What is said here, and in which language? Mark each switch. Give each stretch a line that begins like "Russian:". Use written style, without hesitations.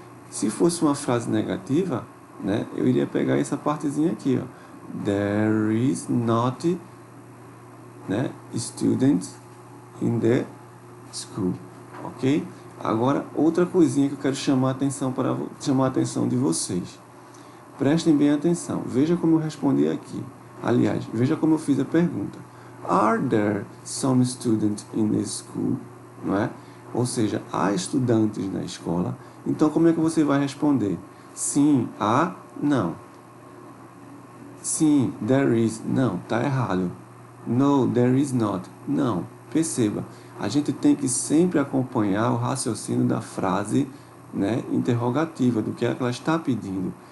Portuguese: Se fosse uma frase negativa, né, eu iria pegar essa partezinha aqui, ó,
English: there is not,
Portuguese: né,
English: students in the school,
Portuguese: ok? Agora, outra coisinha que eu quero chamar a atenção de vocês. Prestem bem atenção. Veja como eu respondi aqui. Aliás, veja como eu fiz a pergunta.
English: Are there some students in the school?
Portuguese: Não é? Ou seja, há estudantes na escola. Então, como é que você vai responder? Sim, há, não. Sim,
English: there is,
Portuguese: não, está errado.
English: No, there is not,
Portuguese: não. Perceba, a gente tem que sempre acompanhar o raciocínio da frase, né, interrogativa, do que ela está pedindo.